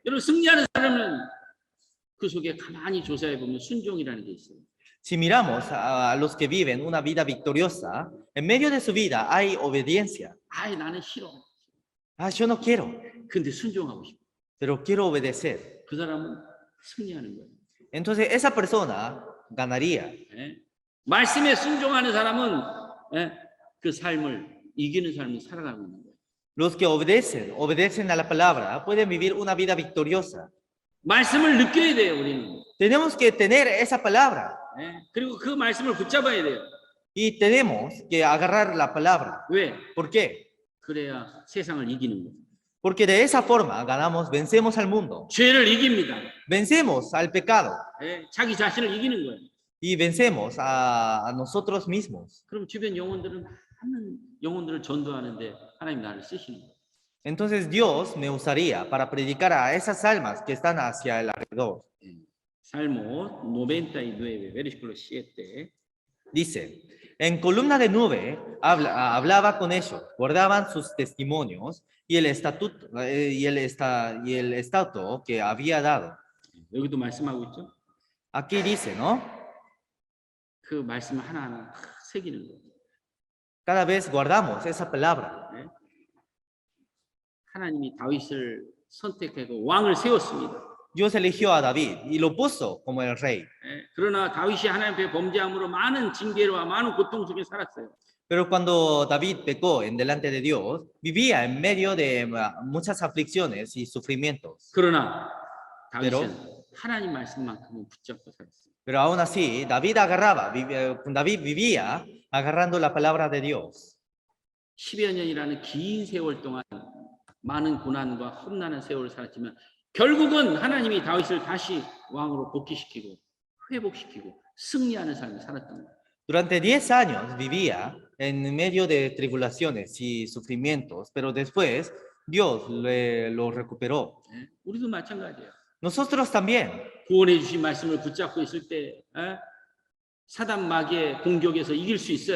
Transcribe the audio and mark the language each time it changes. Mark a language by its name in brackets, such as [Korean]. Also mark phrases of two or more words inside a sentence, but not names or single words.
[Korean] 여러분 승리하는 사람은 그 속에 가만히 조사해 보면 순종이라는 게 있어요. [Spanish] Si miramos a los que viven una vida victoriosa, en medio de su vida hay obediencia. [Korean] 아이 나는 싫어. [Spanish] Yo no quiero, [Korean] 근데 순종하고 싶어. [Spanish] pero quiero obedecer. [Korean] 그 사람은 승리하는 거예요. [Spanish] Entonces esa persona ganaría. [Korean] 말씀에 순종하는 사람은 그 삶을 이기는 삶을 살아가고 있는 거예요. [Spanish] Los que obedecen a la palabra, pueden vivir una vida victoriosa. [Korean] 말씀을 느껴야 돼요, 우리는. [Spanish] Tenemos que tener esa palabra [Korean] 그리고 그 말씀을 붙잡아야 돼요. [Spanish] y tenemos que agarrar la palabra. [Korean] 왜? [Spanish] ¿Por qué? [Korean] 그래야 세상을 이기는 거예요. [Spanish] Porque de esa forma vencemos al mundo, [Korean] 죄를 이깁니다. [Spanish] vencemos al pecado [Korean] 자기 자신을 이기는 거예요. [Spanish] y vencemos a nosotros mismos. [Korean] 그럼 주변 영혼들은 많은 영혼들을 전도하는데 하나님 나를 쓰시는 거예요. [Spanish] Entonces Dios me usaría para predicar a esas almas que están hacia el alrededor. Salmo 99, versículo 7. Dice, en columna de nube hablaba con ellos, guardaban sus testimonios y el estatuto que había dado. [Korean] 여기도 말씀하고 있죠. [Spanish] Aquí dice, ¿no? [Korean] 그 말씀 하나하나 새기는 거예요. [Spanish] Cada vez guardamos esa palabra. [Korean] 하나님이 다윗을 선택하고 왕을 세웠습니다. [Spanish] Dios eligió a David y lo puso como el rey. [Korean] 그러나 다윗이 하나님 앞에 범죄함으로 많은 징계와 많은 고통 속에 살았어요. [Spanish] Pero cuando David pecó en delante de Dios, vivía en medio de muchas aflicciones y sufrimientos. [Korean] 그러나 다윗은 하나님 말씀만큼은 붙잡고 살았어요. [Spanish] Pero aún así, David vivía agarrando la palabra de Dios. [Korean] 10여 년이라는 긴 세월 동안 많은 고난과 험난한 세월을 살았지만 결국은 하나님이 다윗을 다시 왕으로 복귀시키고 회복시키고 승리하는 삶을 살았던 거예요. [Spanish] Durante 10 años vivía en medio de tribulaciones y sufrimientos, pero después Dios lo recuperó. [Korean] 우리도 마찬가지예요. [Spanish] Nosotros también. [Korean] 구원해 주신 말씀을 붙잡고 있을 때 사단 마귀의 공격에서 이길 수 있어요.